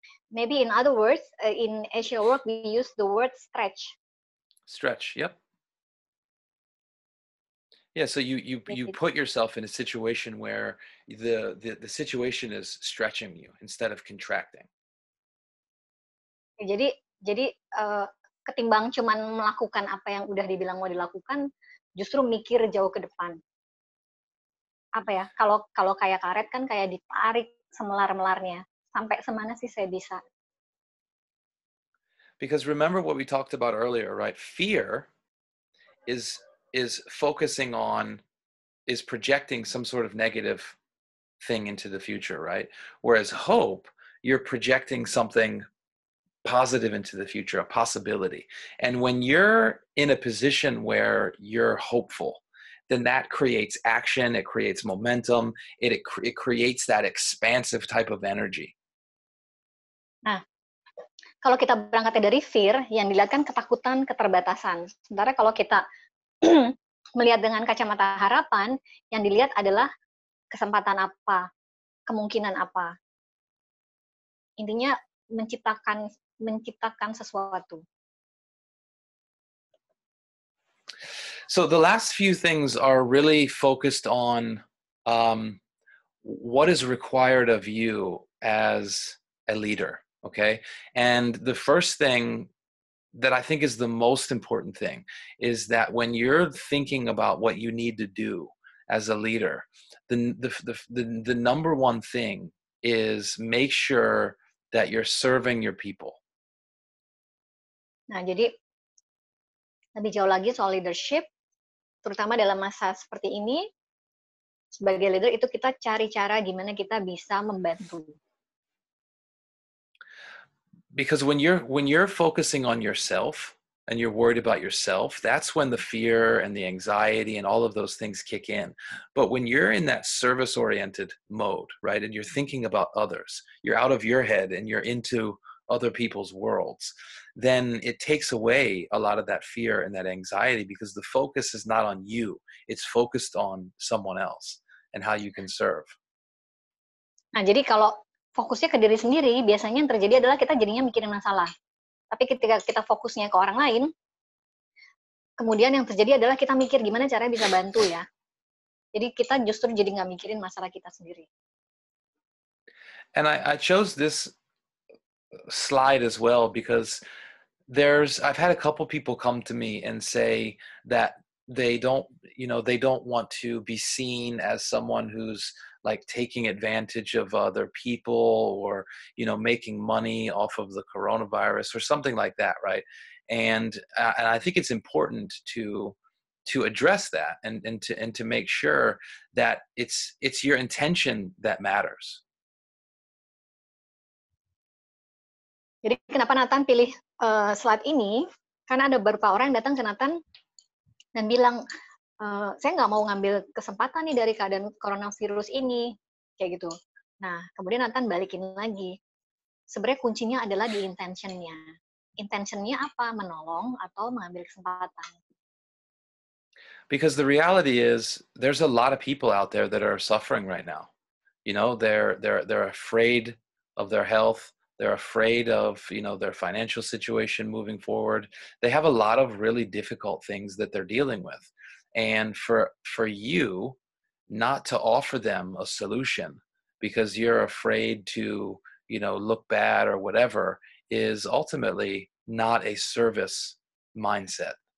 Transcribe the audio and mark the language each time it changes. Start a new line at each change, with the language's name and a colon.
English: Maybe in other words, in Asia work we use the word stretch. Stretch, yep. Yeah, so you put yourself in a situation where the situation is stretching you instead of contracting.
Indonesian: Jadi ketimbang cuman melakukan apa yang udah dibilang mau dilakukan, justru mikir jauh ke depan. Apa ya? Kalau kayak karet kan kayak ditarik semelar-melarnya. Sampai semana sih saya bisa?
English: Because remember what we talked about earlier, right? Fear is focusing on, is projecting some sort of negative thing into the future, right? Whereas hope, you're projecting something positive into the future, a possibility. And when you're in a position where you're hopeful, then that creates action, it creates momentum, it creates that expansive type of energy.
Indonesian: Nah, kalau kita berangkatnya dari fear, yang dilihat kan ketakutan, keterbatasan. Sementara kalau kita melihat dengan kacamata harapan, yang dilihat adalah kesempatan apa, kemungkinan apa. Intinya menciptakan sesuatu.
English: So the last few things are really focused on what is required of you as a leader, okay? And the first thing that I think is the most important thing is that when you're thinking about what you need to do as a leader, the number one thing is make sure that you're serving your people.
Indonesian: Nah, jadi lebih jauh lagi soal leadership, terutama dalam masa seperti ini, sebagai leader itu kita cari cara gimana kita bisa membantu. Because when you're focusing on yourself and you're worried about yourself, that's when the fear and the anxiety and all of those things kick in. But when you're in that service-oriented mode, right, and you're thinking about others, you're out of your head and you're into other people's worlds, then it takes away a lot of that fear and that anxiety, because the focus is not on you, it's focused on someone else and how you can serve. Nah, jadi kalau fokusnya ke diri sendiri, biasanya yang terjadi adalah kita jadinya mikirin masalah. Tapi ketika kita fokusnya ke orang lain, kemudian yang terjadi adalah kita mikir gimana caranya bisa bantu ya. Jadi kita justru jadi nggak mikirin masalah kita sendiri.
English: And I chose this slide as well because I've had a couple people come to me and say that they don't want to be seen as someone who's like taking advantage of other people or, making money off of the coronavirus or something like that, right? And I think it's important to address that and to make sure that it's your intention that matters.
Indonesian: Jadi kenapa Nathan pilih slide ini? Karena ada beberapa orang yang datang ke Nathan dan bilang, saya nggak mau ngambil kesempatan nih dari keadaan coronavirus ini, kayak gitu. Nah, kemudian Nathan balikin lagi. Sebenarnya kuncinya adalah di intentionnya. Intentionnya apa? Menolong atau mengambil kesempatan?
English: Because the reality is, there's a lot of people out there that are suffering right now. They're afraid of their health. They're afraid of, their financial situation moving forward. They have a lot of really difficult things that they're dealing with. And for you not to offer them a solution because you're afraid to, look bad or whatever, is ultimately not a service mindset.